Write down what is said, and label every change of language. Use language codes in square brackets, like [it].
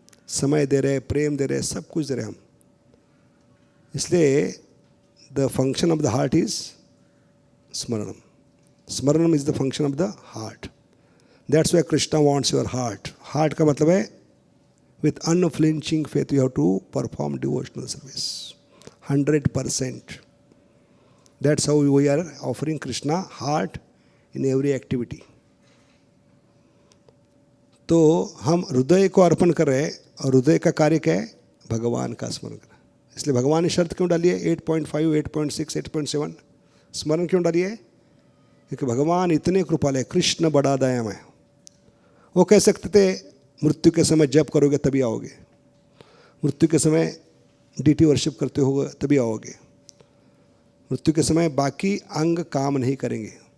[hi] समय दे रहे, प्रेम दे रहे, सब कुछ दे रहे हम। इसलिए [en] The function of the heart is स्मरणम। स्मरणम is the function of the heart. That's why Krishna wants your heart. [hi] Heart का मतलब है [en] With unflinching faith you have to perform devotional service 100%. That's how we are offering Krishna heart in every activity. [hi] तो हम हृदय को अर्पण कर रहे हैं, और हृदय का कार्य क्या है? भगवान का स्मरण करना। इसलिए भगवान ने शर्त क्यों डाली है? 8.5, 8.6, 8.7 स्मरण क्यों डाली है? क्योंकि भगवान इतने कृपाल है, कृष्ण बड़ा दयामय। वो कह सकते थे मृत्यु के समय जप करोगे तभी आओगे, मृत्यु के समय डीटी वर्शिप करते हो तभी आओगे, मृत्यु के समय बाकी अंग काम नहीं करेंगे।